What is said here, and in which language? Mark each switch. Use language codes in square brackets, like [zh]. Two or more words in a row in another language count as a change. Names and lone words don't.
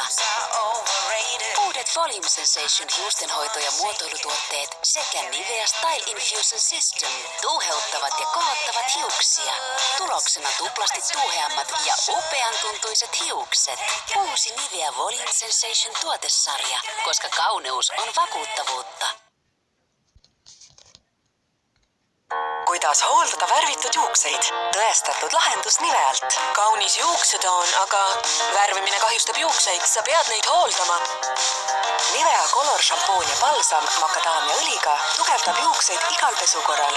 [fi] Uudet Volume Sensation hiustenhoito- ja muotoilutuotteet sekä Nivea Style Infusion System tuuheuttavat ja kohottavat hiuksia. Tuloksena tuplasti tuuheammat ja upean tuntuiset hiukset. Uusi Nivea Volume Sensation tuotesarja, koska kauneus on vakuuttavuutta. [et] Kuidas hooldada värvitud juukseid? Tõestatud lahendus Nivealt. Kaunis juuksetoon, aga värvimine kahjustab juukseid. Sa pead neid hooldama. Nivea Color šampoon ja balsam makadaamiaõliga tugevdab juukseid igal pesukorral.